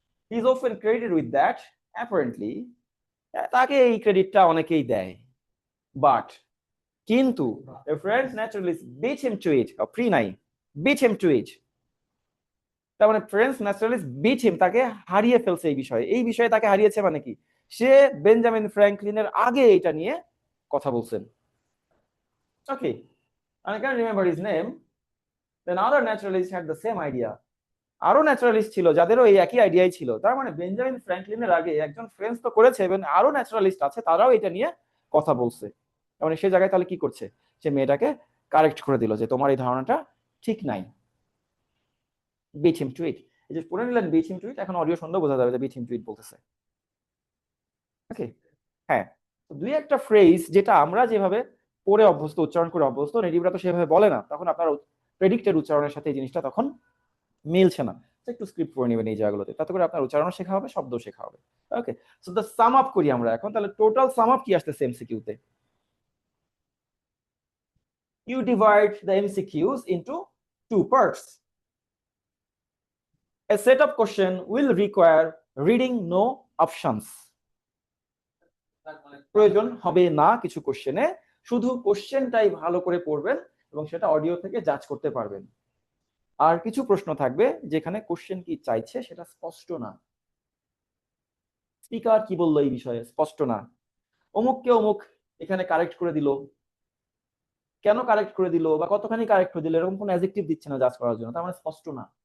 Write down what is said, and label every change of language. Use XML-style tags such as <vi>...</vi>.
<en>he is often credited with that apparently,</en> <bn>তাকে এই ক্রেডিটটা অনেকেই দেয়, বাট কিন্তু</bn> <en>a French naturalist beat him to it,</en> <bn>pre নাই,</bn> <en>beat him to it,</en> <bn>তার মানে ফ্রেঞ্চ ন্যাচারালিস্ট বিট হিম, তাকে হারিয়ে ফেলছে এই বিষয়ে। এই বিষয়ে তাকে হারিয়েছে মানে কি, সে বেঞ্জামিন ফ্র্যাঙ্কলিনের আগে এটা নিয়ে কথা বলছেন। ওকে,</bn> <en>I can't remember his name. Then other naturalists had the same idea.</en> <bn>আরো ন্যাচারালিস্ট ছিল যাদেরও এই একই আইডিয়াই ছিল। তার মানে বেঞ্জামিন ফ্র্যাঙ্কলিনের আগে একজন ফ্রেঞ্চ তো করেছে এবং আরো ন্যাচারালিস্ট আছে, তারাও এটা নিয়ে কথা বলছে। মানে সে জায়গায় তাহলে কি করছে, সে মেয়েটাকে কারেক্ট করে দিল যে তোমার এই ধারণাটা ঠিক নাই।</bn> <en>beat him to it,</en> <bn>এই যে পড়ে নিলেন বিট হিম টু ইট, এখন অডিও শুনলে বোঝা যাবে যে বিট হিম টু ইট বলতেছে। ওকে, হ্যাঁ, তো দুই একটা ফ্রেজ যেটা আমরা যেভাবে পড়ে অভ্যস্ত, উচ্চারণ করে অভ্যস্ত, নেটিভরা তো সেভাবে বলে না, তখন আপনার প্রেডিক্টেড উচ্চারণের সাথে এই জিনিসটা তখন মিলছে না। একটু স্ক্রিপ্ট পড়ে নেবেন এই জায়গাগুলোতে, তাতে করে আপনার উচ্চারণ শেখা হবে, শব্দ শেখা হবে। ওকে, সো দ্য সাম আপ করি আমরা এখন, তাহলে টোটাল সাম আপ কি আসছে এমসিকিউতে?</bn> <en>You divide the MCQs into two parts. A set of question will require reading no options.</en> <bn>প্রয়োজন হবে না কিছু কোশ্চেনে, শুধু কোশ্চেনটাই ভালো করে পড়বেন এবং সেটা অডিও থেকে জাজ করতে পারবেন। আর কিছু প্রশ্ন থাকবে যেখানে কোশ্চেন কি চাইছে সেটা স্পষ্ট না, স্পিকার কি বললো এই বিষয়ে স্পষ্ট না, অমুককে অমুক এখানে কারেক্ট করে দিল, কেন কারেক্ট করে দিল বা কতখানি কারেক্ট করে দিল, এরকম কোনো অ্যাডজেক্টিভ দিচ্ছে না জাজ করার জন্য, তার মানে স্পষ্ট না।</bn>